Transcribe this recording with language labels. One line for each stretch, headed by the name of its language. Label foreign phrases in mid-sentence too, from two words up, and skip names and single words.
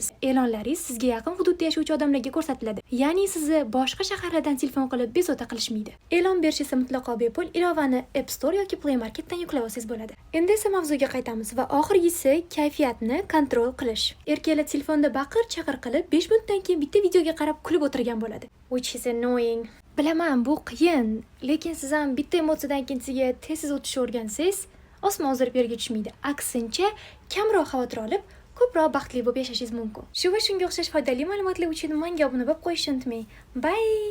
Uzbek: E'lonlaringiz sizga yaqin hududda yashovchi odamlarga ko'rsatiladi. Ya'ni sizni boshqa shaharlardan telefon qilib bezovta qilishmaydi. E'lon berish esa mutlaqo bepul. Ilovani App Store yoki Play Marketdan yuklab olsangiz bo'ladi. Endi esa mavzuga qaytamiz va oxirgisi kayfiyatni kontrol qilish. Erkaklar telefonda baqir-chaqir qilib 5 minutdan keyin bitta videoga qarab kulib o'tirgan bo'ladi.
English: Which is annoying.
Uzbek: Bilaman, bu qiyin, lekin siz ham bitta emotsiyadan ikkinchisiga tez o'tishni o'rgansangiz, osmon o'zgarib yerga tushmaydi. Aksincha, kamroq xavotir olib, ko'proq baxtli bo'lib yashashingiz mumkin. Shu va shunga o'xshash foydali ma'lumotlar uchun menga obuna bo'lib qo'yishni unutmang. Bye.